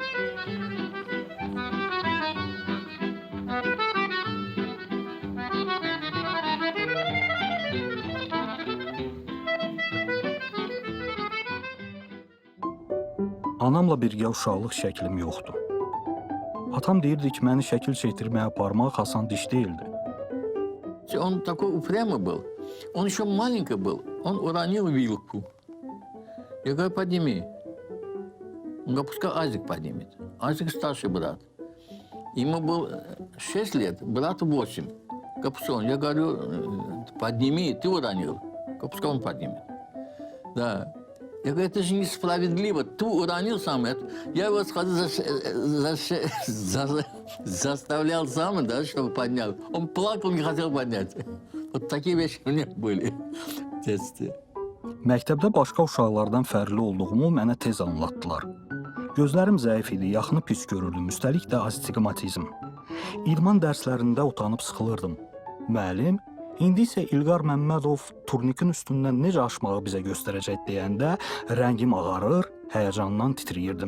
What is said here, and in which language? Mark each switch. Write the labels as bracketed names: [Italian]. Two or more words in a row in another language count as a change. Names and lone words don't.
[Azerbaijani] Anamla birgə uşaqlıq şəklim yoxdur. Atam deyirdi ki, məni şəkil çəkdirməyə aparmaq asan iş değildi. [Russian] Он такой упрямый был. Он еще маленький был. Он уронил вилку. Я говорю, подними. Он говорит, пускай Азик поднимет. Азик старший брат. Ему было 6 лет, брату 8. Капусон, я говорю, подними, ты уронил. Пускай он поднимет. Да. Я говорю, это же несправедливо. Ты уронил сам. Я его заставлял сам, да, чтобы поднял. Он плакал, не хотел поднять. Вот такие вещи у меня были в детстве. [Azerbaijani] Məktəbdə başqa uşaqlardan fərqli olduğumu mənə tez anlatdılar. Gözlərim zəif idi, yaxını pis görürdüm, üstəlik də astigmatizm. İdman dərslərində utanıb sıxılırdım. Müəllim, indi isə İlqar Məmmədov turnikin üstündən necə aşmağı bizə göstərəcək deyəndə rəngim ağarır, həyəcandan titriyirdim.